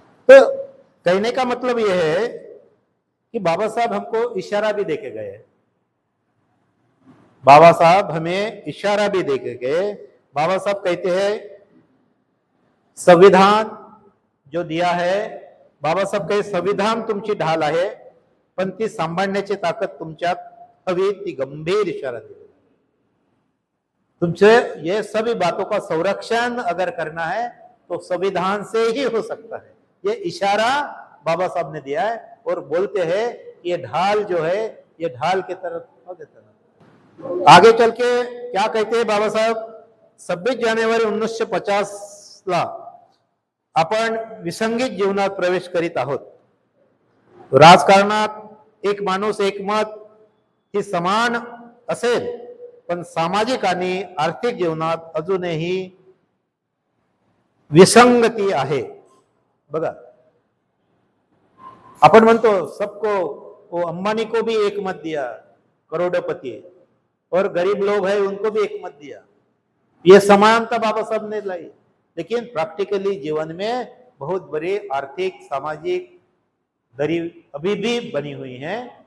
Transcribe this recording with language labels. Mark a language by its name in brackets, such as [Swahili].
[Hindi] तो कहने का मतलब यह है कि बाबा साहब हमको इशारा भी देके गए। बाबा साहब हमें इशारा भी देके गए। बाबा साहब कहते हैं संविधान जो दिया है, बाबा साहब कहे [Marathi] संविधान तुमची ढाल आहे, पण ती सांभाळण्याची ताकद तुमच्यात हवी, ती गंभीर इशारा दिला। [Hindi] तुमसे ये सभी बातों का संरक्षण अगर करना है तो संविधान से ही हो सकता है। ये इशारा बाबा साहब ने दिया है और बोलते हैं ये ढाल जो है ये ढाल की तरफ हो देता है। आगे चल के क्या कहते हैं बाबा साहब, [Marathi] 26 जानेवारी 1950 ला आपण विसंगीत जीवनात प्रवेश करीत आहोत। राजकारणात एक माणूस एक मत ही समान असेल, पण सामाजिक आणि आर्थिक जीवनात अजूनही विसंगती आहे। बघा, आपण म्हणतो [Hindi] सबको, वो अंबानी को भी एक मत दिया, करोड़पति, और गरीब लोग हैं उनको भी एक मत दिया। ये समानता बाबा साहब ने लाई, लेकिन प्रैक्टिकली जीवन में बहुत बड़ी आर्थिक सामाजिक दरी अभी भी बनी हुई है।